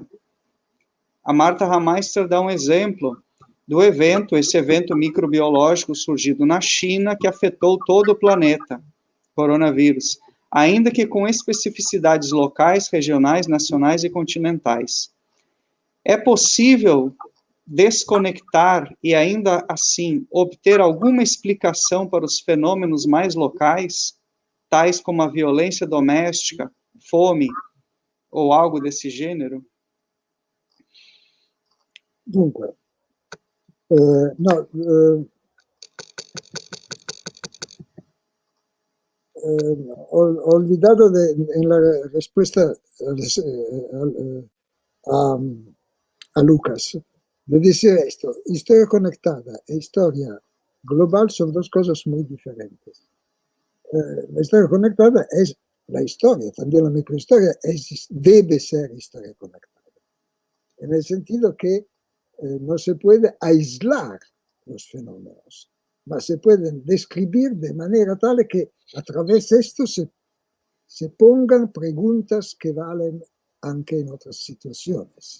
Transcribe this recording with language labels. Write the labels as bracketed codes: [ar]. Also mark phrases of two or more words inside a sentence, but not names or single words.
[pt] A Marta Hameister dá um exemplo do esse evento microbiológico surgido na China, que afetou todo o planeta, coronavírus, ainda que com especificidades locais, regionais, nacionais e continentais. É possível desconectar e ainda assim obter alguma explicação para os fenômenos mais locais, tais como a violência doméstica, fome, ou algo desse gênero? [es] Dunque, no, ho olvidado en la respuesta a, a Lucas. Le decía esto: historia conectada e historia global son dos cosas muy diferentes. La historia conectada es la historia, también la microhistoria debe ser historia conectada, en el sentido que no se puede aislar los fenómenos, mas se pueden describir de manera tal que a través de esto se pongan preguntas que valen anche en otras situaciones.